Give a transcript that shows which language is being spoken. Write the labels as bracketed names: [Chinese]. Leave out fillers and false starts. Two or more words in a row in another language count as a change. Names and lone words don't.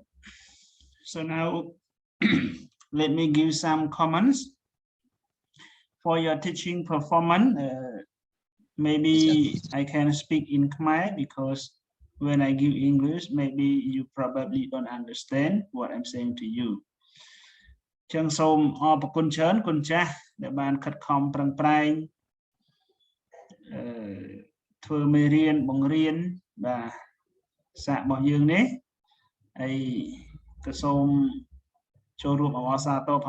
[English] So now let me give some comments for your teaching performance. Maybe I can speak in Khmer because when I give English, maybe you probably don't understand what I'm saying to you. [Khmer] ចឹងសូមអរគុណច្រើនគុណចាស់ដែលបានខិតខំប្រឹងប្រែងធ្វើមេរៀនបង្រៀនបាទសាករបស់យើងនេះហើយក៏សូមចូលរួមអបអរសាទរ